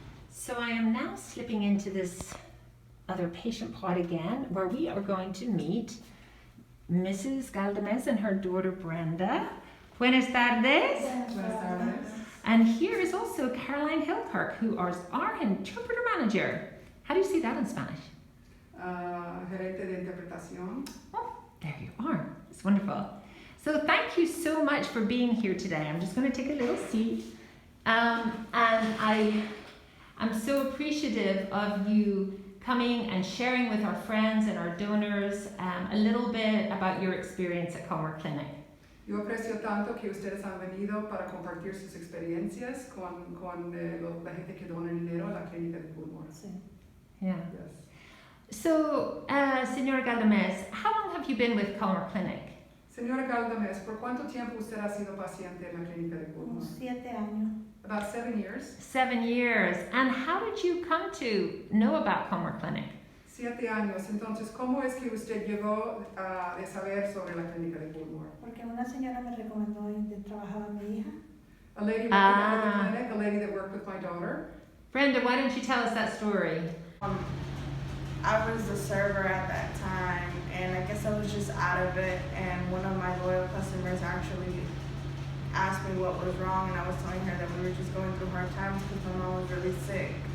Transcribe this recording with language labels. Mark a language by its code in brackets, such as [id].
[en] So I am now slipping into this other patient pod again, where we are going to meet Mrs. Galdames and her daughter Brenda. [es] Buenas tardes. Buenas tardes. [en] And here is also Caroline Hillkirk, who is our interpreter manager. How do you say that in Spanish? [es] Gerente de interpretación. [en] Oh, there you are. It's wonderful. So thank you so much for being here today. I'm just going to take a little seat. And I'm so appreciative of you coming and sharing with our friends and our donors a little bit about your experience at Culmore Clinic. [es] Yo aprecio tanto que ustedes han venido para compartir sus experiencias con la gente que dona dinero a la clínica de Culmore. Sí. [en] Yeah. Yes. So, Señora Galdames, how long have you been with Culmore Clinic? [es] Señora Galdames, ¿por cuánto tiempo usted ha sido paciente en la clínica de Culmore? 7 años. [en] About 7 years. 7 years. And how did you come to know about Culmore Clinic? [es] 7 años. Entonces, ¿cómo es que usted llegó a saber sobre la clínica de Culmore? Porque una señora me recomendó y trabajaba mi hija. [en] A lady working at the clinic, a lady that worked with my daughter. Brenda, why don't you tell us that story? I was the server at that time, and I guess I was just out of it, and one of my loyal customers actually asked me what was wrong, and I was telling her that we were just going through hard times because my mom was really sick.